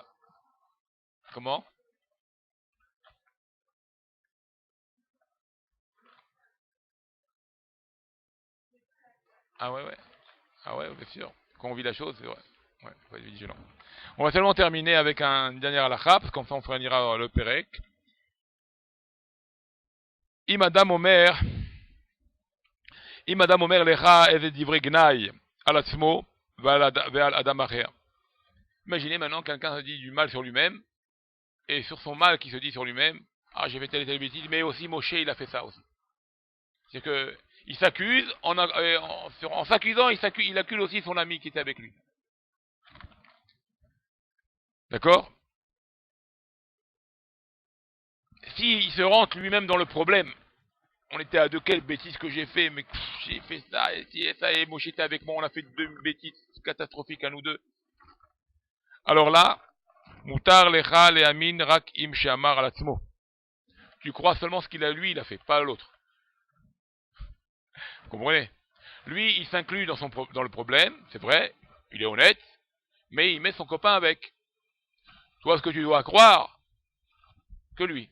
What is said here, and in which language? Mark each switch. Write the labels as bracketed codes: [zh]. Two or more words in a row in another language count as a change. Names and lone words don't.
[fr] Comment? Ah ouais, ouais. Ah ouais, bien sûr. Quand on vit la chose, c'est vrai. Ouais, faut être vigilant. On va seulement terminer avec un dernier halakha, parce qu'en ça on finira le Perek. [he] אם אדם אומר אם אדם אומר לך אבת דברי גנאי על עצמו ועל אדם אחר. [fr] Imaginez maintenant quelqu'un se dit du mal sur lui-même, et sur son mal qui se dit sur lui-même, ah j'ai fait telle et telle bêtise, mais aussi Moshe il a fait ça aussi. C'est que il s'accuse, en s'accusant, il accuse aussi son ami qui était avec lui. D'accord? S'il se rentre lui-même dans le problème, On était à deux, quelle bêtise que j'ai fait, mais j'ai fait ça, et ça, et Moshe était avec moi, on a fait deux bêtises catastrophiques à nous deux. Alors là, [he] מותר לך להאמין רק אם שאמר על עצמו. [fr] Tu crois seulement ce qu'il a lui, il a fait, pas l'autre. Vous comprenez? Lui, il s'inclut dans le problème, c'est vrai, il est honnête, mais il met son copain avec. Toi, ce que tu dois croire, que lui.